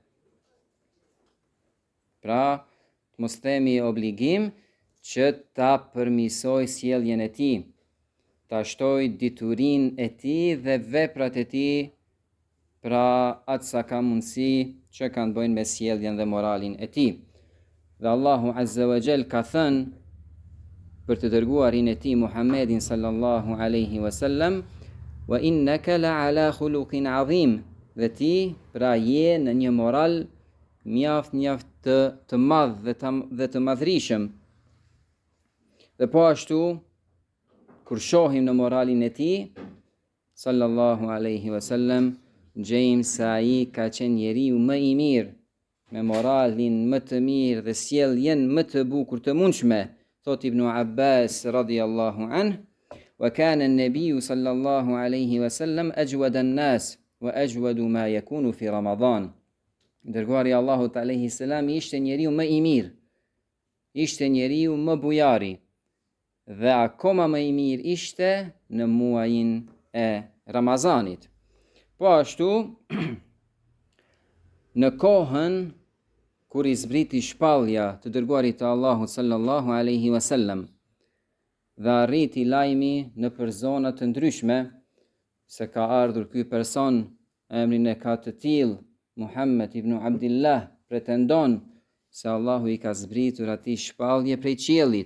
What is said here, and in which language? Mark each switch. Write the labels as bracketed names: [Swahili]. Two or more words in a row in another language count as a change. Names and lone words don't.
[Albanian] Pra, mos themi obligim që ta përmisoj sjelljen e tij, ta shtoj diturinë e tij dhe veprat e tij, pra atë sa ka mundësi që kanë bëjnë me sjelljen dhe moralin e tij. Dhe Allahu [Arabic] عز وجل [Albanian] ka thënë për të dërguarin e tij Muhammedin [Arabic] صلى الله عليه وسلم, وإنك لعلى خلق عظيم, [Albanian] dhe ti pra je në një moral mjaft të madh dhe të madhrishëm. Dhe po ashtu kur shohim në moralin e tij [Arabic] صلى الله عليه وسلم, [Albanian] gjejmë se ai ka qenë njeriu më i mirë, me moralin më të mirë dhe sjelljen më të bukur të mundshme. [Arabic] Thot Ibn Abbas رضي الله عنه، وكان النبي صلى الله عليه وسلم أجود الناس وأجود ما يكون في رمضان. [Albanian] Dërguari Allahut [Arabic] عليه سلام [Albanian] ishte njeriu më i mirë ishte njeriu më bujari dhe akoma më i mirë ishte në muajin e Ramazanit. Po ashtu, në kohën kur i zbriti shpallja të dërguarit të Allahut [Arabic] صلى الله عليه وسلم [Albanian] dhe arriti lajmi në për zona të ndryshme se ka ardhur ky person, emrin e ka të tillë Muhammed ibn Abdillah, pretendon se Allahu i ka zbritur atij shpallje prej qiellit.